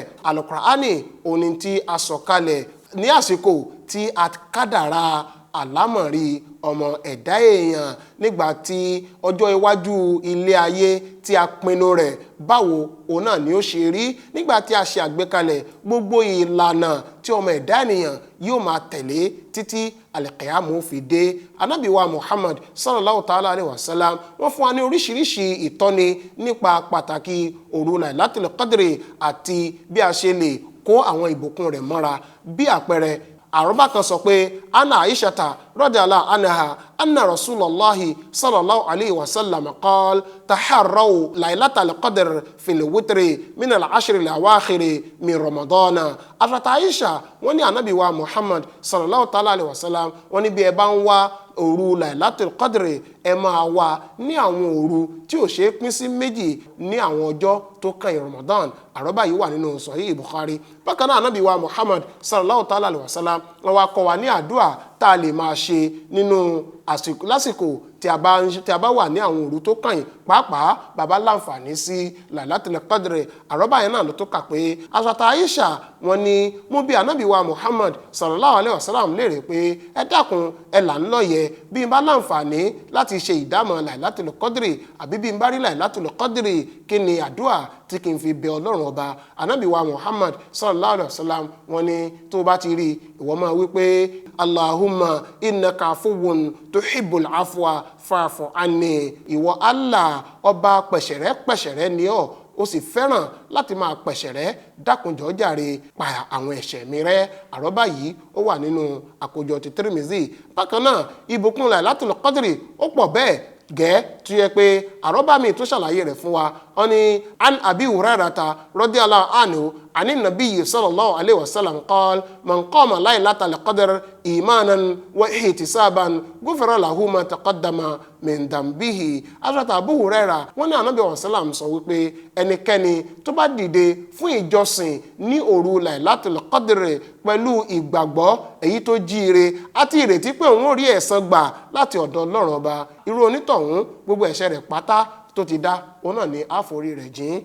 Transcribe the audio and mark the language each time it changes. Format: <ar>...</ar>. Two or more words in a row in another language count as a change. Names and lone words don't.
<yo>Al-Qur'ani òní tí a sọ̀ kalẹ̀ ní àsìkò tí a kádàrá àlámọ̀rí ọmọ ẹ̀dá èèyàn nígbà tí ọjọ́ iwájú ilé ayé tí a pinnu rẹ̀ báwo òun náà ni ó ṣe rí nígbà tí a ṣe àgbékalẹ̀ gbogbo ìlànà tí ọmọ ẹ̀dá ènìyàn yóò máa tẹ̀lé títí al-qiyamu fi dé. Ànábì wa Muhammad</yo> <ar>صلى الله تعالى عليه وسلم</ar> <yo>wọ́n fún wa ní oríṣiríṣi ìtọ́ni nípa pàtàkì òru Lailatul Qadr àti bí a ṣe lè kó àwọn ìbùkún rẹ̀ mọ́ra. Bí àpẹẹrẹ àrọ́bá kan sọ pé</yo> <ar>عن عائشة رضي الله عنها أن رسول الله صلى الله عليه وسلم قال تحروا ليلة القدر في الوتر من العشر الأواخر من رمضان.</ar> <yo>Afata Aisha wọ́n ní Ànábì wa Muhammad</yo> <ar>صلى الله تعالى عليه وسلم</ar> <yo>wọ́n ní bí ẹ bá ń wá òru Lailatul Qadr ẹ máa wá ní àwọn òru tí ó ṣe pín sí méjì ní àwọn ọjọ́ tó kàn Ramadan. Àrọ́bá yìí wà nínú Sahih Bukhari. Bákan náà Ànábì wa Muhammad</yo> <ar>صلى الله تعالى عليه وسلم</ar> <yo>wọ́n wá kọ́ wa ní àdúà tá a lè máa ṣe nínú lásìkò tí a bá wà ní àwọn òru tó kàn pàápàá bàbá láǹfààní sí Lailatul Qadr. Àrọ́bá yẹn náà ló tó kà pé Hazrat Aisha wọ́n ní mú bí Ànábì wa Muhammad</yo> <ar>صلى الله عليه وسلم</ar> <yo>léèrè pé ẹ dákun ẹ là ń lọ́yẹ̀ bí n bá láǹfààní láti ṣe ìdámọ̀ Lailatul Qadr àbí bí n bá rí Lailatul Qadr kí ni àdúà tí kì í fi bẹ Ọlọ́run ọba. Ànábì wa Muhammad</yo> <ar>صلى الله عليه وسلم</ar> <yo>wọ́n ní tó bá ti rí ìwọ máa wí pé</yo> <ar>اللهم إنك عفو تحب العفو فاعف عني.</ar> <yo>Ìwọ Allah ọba pẹ̀ṣẹ̀rẹ́ ni ọ́ ó sì fẹ́ràn láti máa pẹ̀ṣẹ̀rẹ́ dákunjọ́ jàre pa àwọn ẹ̀ṣẹ̀ mi rẹ́. Àrọ́bá yìí ó wà nínú àkójọ ti Tirmidhi. Bákan náà ìbùkún Lailatul Qadr ó pọ̀ bẹ́ẹ̀ gẹ́ tó yẹ pé àrọ́bá mi tó ṣàlàyé rẹ̀ fún wa</yo> <ar>أني عن أبي هريرة رضي الله عنه عن النبي صلى الله عليه وسلم قال من قام ليلة القدر إيمانا واحتسابا غفر له ما تقدم من ذنبه.</ar> <yo>Hazrat Abu Huraira wọ́n ní Ànábì wasallam sọ wípé ẹnikẹ́ni tó bá dìde fún ìjọsìn ní òru Lailatul Qadr pẹ̀lú ìgbàgbọ́ èyí tó jíire àti ìrètí pé òun ó rí ẹ̀san gbà láti ọ̀dọ̀ Ọlọ́run Ọba, irú onítọ̀hún gbogbo ẹ̀ṣẹ̀ rẹ̀ pátá tó ti dá òun náà ní àforí rẹ̀ jìn.</yo>